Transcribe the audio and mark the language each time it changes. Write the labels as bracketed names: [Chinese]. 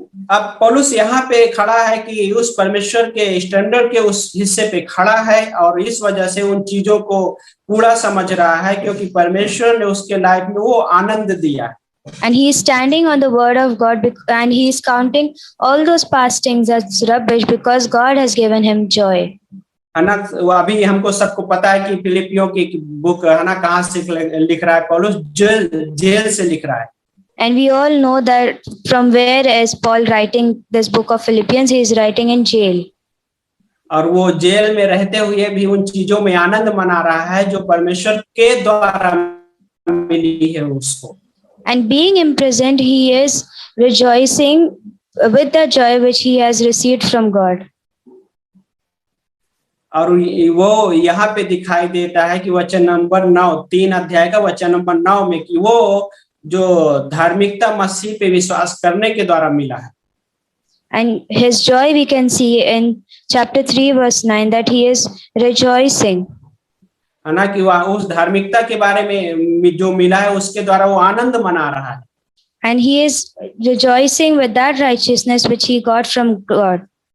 [Hindi] अब पौलुस यहाँ पे खड़ा है कि उस परमेश्वर के स्टैंडर्ड के उस हिस्से पे खड़ा है और इस वजह से उन चीजों को पूरा समझ रहा है क्योंकि परमेश्वर ने उसके लाइफ में वो आनंद दिया है। [English] And he is standing on the word of God and he is counting all those past things as rubbish because God has given him joy. [Hindi] है ना। अभी हमको सबको पता है कि फिलिपियों की बुक है ना कहाँ से लिख रहा है पौलुस, जेल से लिख रहा है। [English] And we all know that from where is Paul writing this book of Philippians? He is writing in jail. [Hindi] और वो जेल में रहते हुए भी उन चीजों में आनंद मना रहा है जो परमेश्वर के द्वारा मिली है उसको। [English] And being imprisoned, he is rejoicing with the joy which he has received from God. [Hindi] और वो यहाँ पे दिखाई देता है कि वचन नंबर 9 3 अध्याय का वचन नंबर 9 में कि वो जो धार्मिकता मसीह पे विश्वास करने के द्वारा मिला है। [English] And his joy we can see in chapter 3 verse 9 that he is rejoicing. [Hindi] है ना कि वह उस धार्मिकता के बारे में जो मिला है उसके द्वारा वो आनंद मना रहा है। [English] And he is rejoicing with that righteousness which he got from God.